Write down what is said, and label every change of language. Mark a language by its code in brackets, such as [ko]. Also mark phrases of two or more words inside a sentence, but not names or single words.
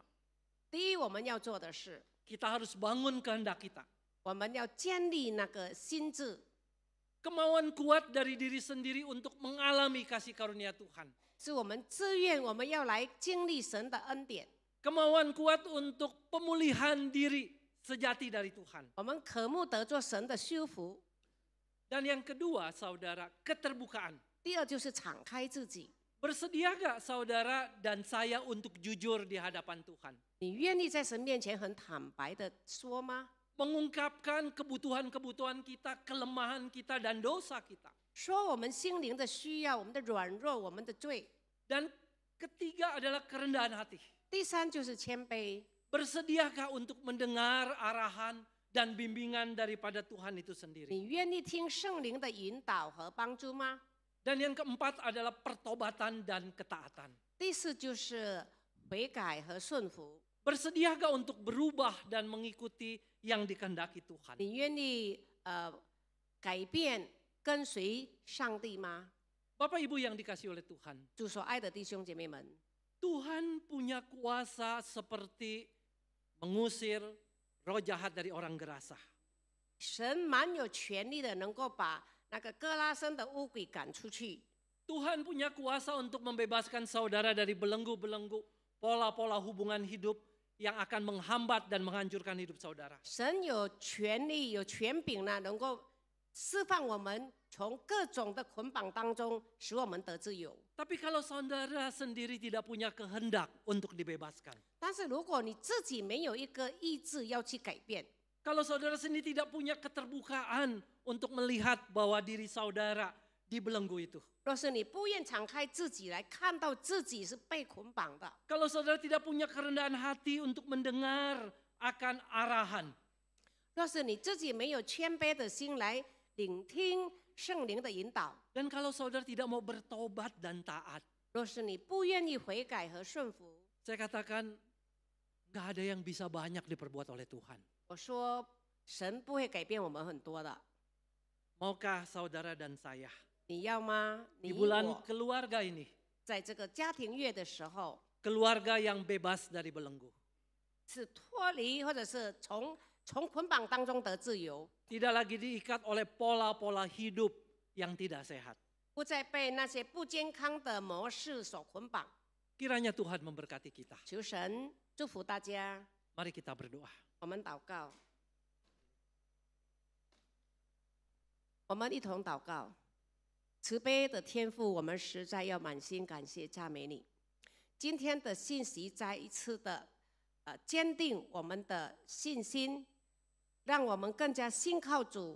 [zh] 第一，我们要做的是， [id] kita harus bangun kehendak kita. [zh] 我们要建立那个心智， [id] Kemauan kuat dari diri sendiri untuk mengalami kasih karunia Tuhan. [zh] 是我们自愿，我们要来经历神的恩典。 [id] Kemauan kuat untuk pemulihan diri sejati dari Tuhan. [zh] 我们渴慕得做神的修复。 [id] Dan yang kedua, saudara, keterbukaan. [zh] 第二就是敞开自己， [id] Bersedia gak saudara dan saya untuk jujur di hadapan Tuhan? [zh] 你愿意在神面前很坦白的说吗？ [id] Mengungkapkan kebutuhan-kebutuhan kita, kelemahan kita, dan dosa kita. [zh] 说我们心灵的需要，我们的软弱，我们的罪。 [id] Dan ketiga adalah kerendahan hati. [zh] 第三就是谦卑， [id] Bersediakah untuk mendengar arahan dan bimbingan daripada Tuhan itu sendiri? [zh] 你愿意听圣灵的引导和帮助吗？ [id] Dan yang keempat adalah pertobatan dan ketaatan. [zh] 第四就是悔改和顺服。 [id] Bersediakah untuk berubah dan mengikuti yang dikehendaki Tuhan? [zh] 你愿意改变跟随上帝吗？ [id] Bapak Ibu yang dikasih oleh Tuhan, [zh] 主所爱的弟兄姐妹们， [id] Tuhan punya kuasa seperti mengusir roh jahat dari orang gerasa. [zh] 神蛮有权力的，能够把那个哥拉森的乌鬼赶出去。 [id] Tuhan punya kuasa untuk membebaskan saudara dari belenggu-belenggu pola-pola hubungan hidup yang akan menghambat dan menghancurkan hidup saudara. [zh] 神有权力、有权柄呢，能够释放我们从各种的捆绑当中，使我们得自由。 [id] Tapi kalau saudara sendiri tidak punya kehendak untuk dibebaskan, [zh] 但是如果你自己没有一个意志要去改变， [id] kalau saudara sendiri tidak punya keterbukaan untuk melihat bahwa diri saudara dibelenggu itu, [zh] 若是你不愿敞开自己来看到自己是被捆绑的， [id] kalau saudara tidak punya kerendahan hati untuk mendengar akan arahan, [zh] 若是你自己没有谦卑的心来聆听圣灵的引导， [id] dan kalau saudara tidak mau bertobat dan taat, [zh] 若是你不愿意悔改和顺服， [id] saya katakan gak ada yang bisa banyak diperbuat oleh Tuhan. [zh] 我说神不会改变我们很多的。 [id] Maukah saudara dan saya [zh] 你要吗？ [id] di [zh] 你 [id] bulan [zh] 我 [id] keluarga ini, [zh] 在这个家庭月的时候， [id] keluarga yang bebas dari belenggu, [zh] 是脱离或者是从捆绑当中得自由， [id] tidak lagi diikat oleh pola-pola hidup yang tidak sehat. [zh] 不再被那些不健康的模式所捆绑。 [id] Kiranya Tuhan memberkati kita. [zh] 求神祝福大家， [id] Mari kita berdoa. [zh] 我们祷告，我们一同祷告。慈悲的天父，我们实在要满心感谢赞美你。今天的信息再一次的坚定我们的信心，让我们更加信靠主。